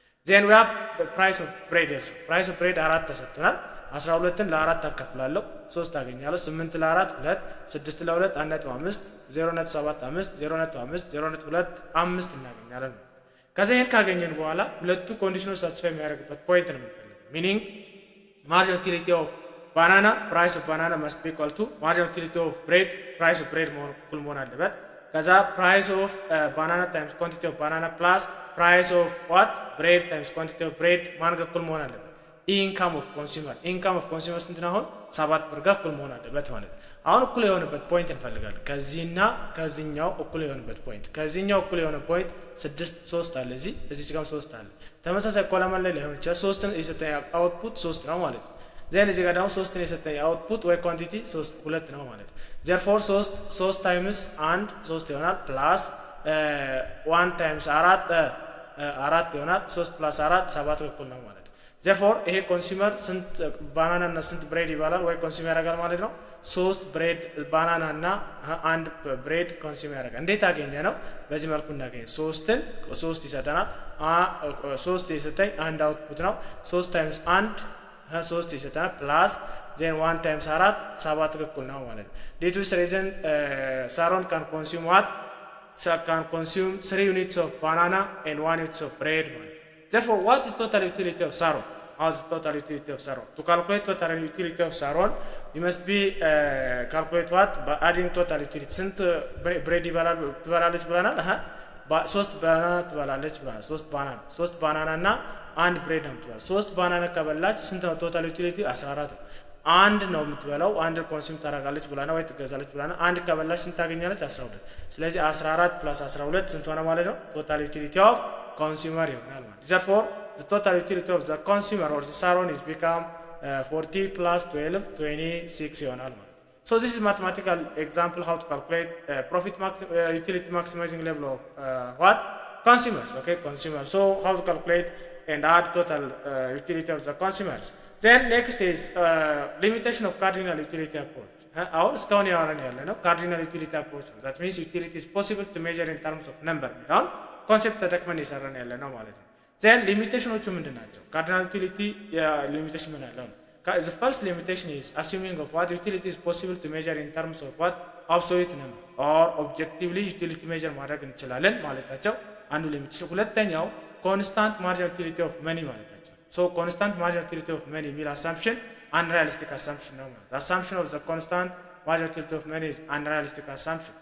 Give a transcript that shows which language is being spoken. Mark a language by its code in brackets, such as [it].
[en] then we have the price of bread [am] also price of bread 4 ተሰጥቷል 12ን ለ4 አከፍላለሁ 3 አገኛለሁ 8 ለ4 2 6 ለ2 1.5 0.75 0.5 0.2 5 እናገኛለን ከዛ ይሄን ካገኘን በኋላ ሁለቱ ኮንዲሽኖች ሳትስፋይ የሚያደርግበት ፖይንት ነው [en] meaning marginal utility of banana, price of banana must be equal to marginal utility of bread, price of bread [am] እኩል መሆን አለበት። [en] ከዛ price of banana times quantity of banana plus price of what bread times quantity of bread [am] ማን ጋር እኩል መሆን አለበት? ኢንካም ኦፍ ኮንሱመር ስንት ነው? አሁን 7 ብር ጋር እኩል መሆን አለበት ማለት ነው። አሁን እኩል የሆነበት ፖይንት እንፈልጋለን። ከዚህና ከዚህኛው እኩል የሆነበት ፖይንት፣ ከዚህኛው እኩል የሆነ ፖይንት 3 አለ፣ እዚህ ጋርም 3 አለ። ተመሳሳይ ኮለመን ላይ ሊሆን ይችላል። 3ን የሰጠኝ አውትፑት 3 ነው ማለት ነው። ዜን እዚህ ጋር ደግሞ 3ን የሰጠኝ አውትፑት ወይ ኳንቲቲ 2 ነው ማለት ነው። ዜርፎር 3 ታይምስ 1 3 ይሆናል ፕላስ 1 ታይምስ 4 ይሆናል 3 ፕላስ 4 7 እኩል ነው ማለት ነው። ዜርፎር ይሄ ኮንሱመር ስንት ባናና እና ስንት ብሬድ ይባላል ወይ ኮንሱመር ያደርጋል ማለት ነው? 3 ብሬድ ባናና እና 1 ብሬድ ኮንሱመር ያደርጋል። እንዴት አገኘ ነው? በዚህ መልኩ እናገኘ 3 ይሰጠናል። 3 የሰጠኝ አንድ አውትፑት ነው። 3 ታይምስ 1 3 ይሰጠናል ፕላስ ዜን 1 ታይምስ 4 7 እኩል ነው ማለት ነው። [en] ዲቱ ሪዝን ሳሮን ካን ኮንሱም ዋት can consume 3 units of banana and 1 unit of bread. Therefore, what is total utility of Saron? How is the total utility of Saron? To calculate total utility of Saron, you must be calculate what? By adding total utility. [am] Since bread ትበላለች ብለናል። 3 ባናና ትበላለች ብለናል። 3 ባናና እና 1 ብሬድ ነው የምትበላው። 3 ባናና ከበላች ስንት ነው ቶታል ዩቲሊቲ? 14 ነው። አንድ ነው የምትበላው፣ አንድ ኮንሱም ታደርጋለች ብላና ወይ ትገዛለች ብላና አንድ ከበላች ስንት ታገኛለች? 12። ስለዚህ 14 + 12 ስንት ሆነ ማለት ነው? [en] ቶታል ዩቲሊቲ ኦፍ ኮንሱመር [am] ይሆናል ማለት ነው። [en] therefore the total utility of the consumer or the Saron is become 40 + 12 26 ይሆናል ማለት ነው። so this is mathematical example how to calculate utility maximizing level of what consumers. Okay, consumers. So how to calculate and add total utility of the consumers. Then next is limitation of cardinal utility approach. [am] አሁን እስካሁን ያወራን ያለ ነው cardinal utility approach ነው። [en] that means utility is possible to measure in terms of number [am] የሚለውን ኮንሴፕት ተጠቅመን የሰራን ያለ ነው ማለት ነው። then ሊሚቴሽኖቹ ምንድን ናቸው? cardinal utility ሊሚቴሽን ምን አለው? [en] The first limitation is assuming of what utility is possible to measure in terms of what absolute number or objectively utility measure [am] ማድረግ እንችላለን ማለታቸው አንዱ ሊሚቴሽን። ሁለተኛው [en] constant marginal utility of money ማለታቸው so constant marginal utility of money የሚል assumption unrealistic assumption ነው ማለት the assumption of the constant marginal utility of money is unrealistic assumption.